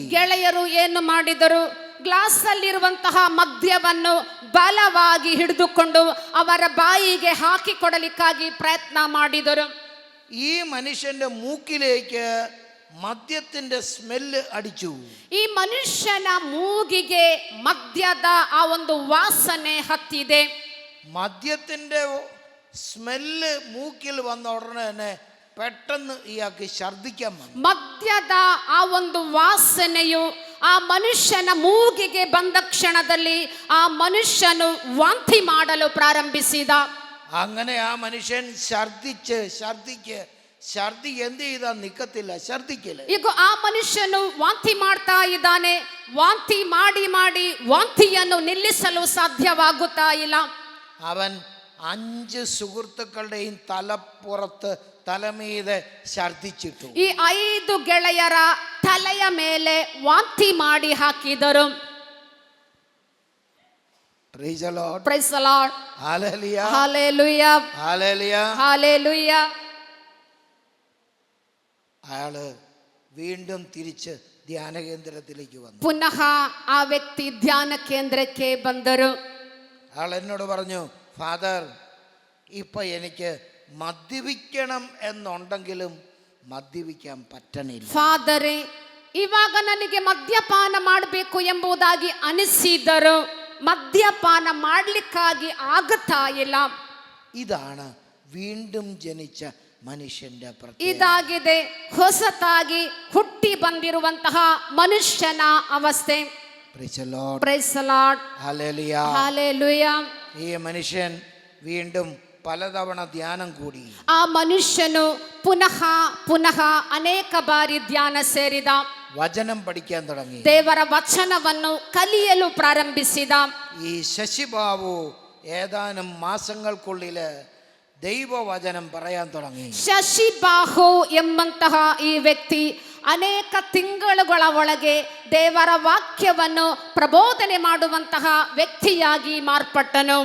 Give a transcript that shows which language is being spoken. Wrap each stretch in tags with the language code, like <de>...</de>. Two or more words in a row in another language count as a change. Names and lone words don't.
<kn>ಗೆಳೆಯರು ಏನು ಮಾಡಿದರು? ಗ್ಲಾಸ್ ಅಲ್ಲಿರುವಂತಹ ಮದ್ಯವನ್ನು ಬಲವಾಗಿ ಹಿಡಿದುಕೊಂಡು ಅವರ ಬಾಯಿಗೆ ಹಾಕಿಕೊಡಲಿಕ್ಕಾಗಿ ಪ್ರಯತ್ನ ಮಾಡಿದರು.</kn> <ml>ഈ മനുഷ്യന്റെ മൂക്കിലേക്ക് മദ്യത്തിന്റെ സ്മെല്ല് അടിച്ചു.</ml> <kn>ಈ ಮನುಷ್ಯನ ಮೂಗಿಗೆ ಮದ್ಯದ ಆ ಒಂದು ವಾಸನೆ ಹತ್ತಿದೆ.</kn> <ml>മദ്യത്തിന്റെ സ്മെല്ല് മൂക്കിൽ വന്ന ഉടനെ തന്നെ പെട്ടെന്ന് ഇയാൾക്ക് ഛർദ്ദിക്കാൻ വന്നു.</ml> <kn>ಮದ್ಯದ ಆ ಒಂದು ವಾಸನೆಯು ಆ ಮನುಷ್ಯನ ಮೂಗಿಗೆ ಬಂದ ಕ್ಷಣದಲ್ಲಿ ಆ ಮನುಷ್ಯನು ವಾಂತಿ ಮಾಡಲು ಪ್ರಾರಂಭಿಸಿದ.</kn> <ml>അങ്ങനെ ആ മനുഷ്യൻ ഛർദ്ദി എന്ത് ചെയ്താ നിക്കത്തില്ല, ഛർദ്ദിക്കല്.</ml> <kn>ಈಗ ಆ ಮನುಷ್ಯನು ವಾಂತಿ ಮಾಡ್ತಾ ಇದ್ದಾನೆ. ವಾಂತಿ ಮಾಡಿ ಮಾಡಿ ವಾಂತಿಯನ್ನು ನಿಲ್ಲಿಸಲು ಸಾಧ್ಯವಾಗುತ್ತಾ ಇಲ್ಲ.</kn> <ml>അവൻ 5 സുഹൃത്തുക്കളുടെയും തലമീതെ ഛർദ്ദിച്ചിട്ടു.</ml> <kn>ಈ 5 ಗೆಳೆಯರ ತಲೆಯ ಮೇಲೆ ವಾಂತಿ ಮಾಡಿ ಹಾಕಿದರು.</kn> <en>Praise the Lord. Praise the Lord. Hallelujah. Hallelujah. Hallelujah. Hallelujah.</en> <ml>അയാള് വീണ്ടും തിരിച്ച് ധ്യാന കേന്ദ്രത്തിലേക്ക് വന്നു.</ml> <kn>ಪುನಃ ಆ ವ್ಯಕ್ತಿ ಧ್ಯಾನ ಕೇಂದ್ರಕ್ಕೆ ಬಂದರು.</kn> <ml>അയാൾ എന്നോട് പറഞ്ഞു ഫാദർ ഇപ്പൊ എനിക്ക് മദ്യപിക്കണം എന്നുണ്ടെങ്കിലും മദ്യപിക്കാൻ പറ്റണില്ല.</ml> <kn>ಫಾದರೇ ಇವಾಗ ನನಗೆ ಮದ್ಯಪಾನ ಮಾಡಬೇಕು ಎಂಬುದಾಗಿ ಅನಿಸಿದರು. ಮದ್ಯಪಾನ ಮಾಡಲಿಕ್ಕಾಗಿ ಆಗುತ್ತಾ ಇಲ್ಲ.</kn> <ml>ഇതാണ് വീണ്ടും ജനിച്ച മനുഷ്യന്റെ പ്രത്യേകത.</ml> <kn>ಇದಾಗಿದೆ ಹೊಸತಾಗಿ ಹುಟ್ಟಿ ಬಂದಿರುವಂತಹ ಮನುಷ್ಯನ ಅವಸ್ಥೆ.</kn> <en>Praise the Lord. Praise the Lord. Hallelujah. Hallelujah.</en> <ml>ഈ മനുഷ്യൻ വീണ്ടും പലതവണ ധ്യാനം കൂടി.</ml> <kn>ಆ ಮನುಷ್ಯನು ಪುನಃ ಪುನಃ ಅನೇಕ ಬಾರಿ ಧ್ಯಾನ ಸೇರಿದ.</kn> <ml>വചനം പഠിക്കാൻ തുടങ്ങി.</ml> <kn>ದೇವರ ವಚನವನ್ನು ಕಲಿಯಲು ಪ್ರಾರಂಭಿಸಿದ.</kn> <ml>ഈ ശശിബാബു ഏതാനും മാസങ്ങൾക്കുള്ളില് ദൈവവചനം പറയാൻ തുടങ്ങി.</ml> <kn>ಶಶಿಬಾಹು ಎಂಬಂತಹ ಈ ವ್ಯಕ್ತಿ ಅನೇಕ ತಿಂಗಳುಗಳ ಒಳಗೆ ದೇವರ ವಾಕ್ಯವನ್ನು ಪ್ರಬೋಧನೆ ಮಾಡುವಂತಹ ವ್ಯಕ್ತಿಯಾಗಿ ಮಾರ್ಪಟ್ಟನು.</kn>